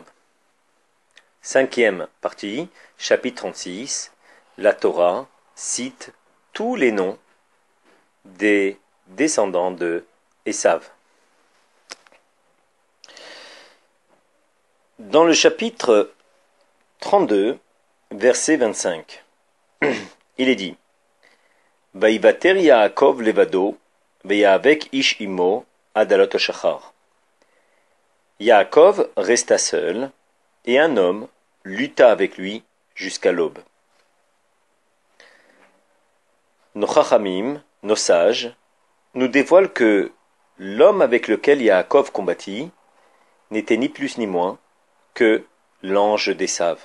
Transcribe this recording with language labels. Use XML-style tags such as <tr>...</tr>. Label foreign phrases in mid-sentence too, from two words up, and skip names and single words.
<fr>Cinquième partie, chapitre 36, la Torah cite tous les noms des descendants de Esav. Dans le chapitre 32, verset 25, il est dit</fr> <he>ויותר יעקב לבדו ויאבק איש עמו עד עלות השחר.</he> <fr>Yaakov resta seul, et un homme lutta avec lui jusqu'à l'aube. Nos chachamim, nos sages, nous dévoilent que l'homme avec lequel Yaakov combattit n'était ni plus ni moins que l'ange d'Esav.</fr>